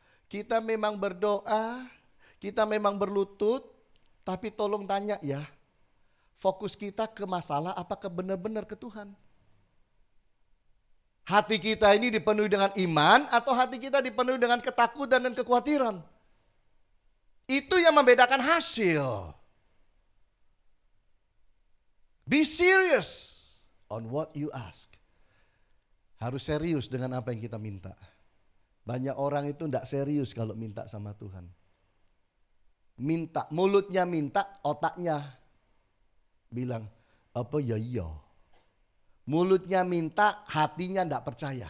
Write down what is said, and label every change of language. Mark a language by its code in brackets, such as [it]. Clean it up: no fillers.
[id] Kita memang berdoa, kita memang berlutut, tapi tolong tanya ya, fokus kita ke masalah apakah benar-benar ke Tuhan? Hati kita ini dipenuhi dengan iman atau hati kita dipenuhi dengan ketakutan dan kekhawatiran? Itu yang membedakan hasil. [en] Be serious on what you ask. [id] Harus serius dengan apa yang kita minta. Banyak orang itu tidak serius kalau minta sama Tuhan. Minta, mulutnya minta, otaknya bilang, apa ya iya. Mulutnya minta, hatinya tidak percaya.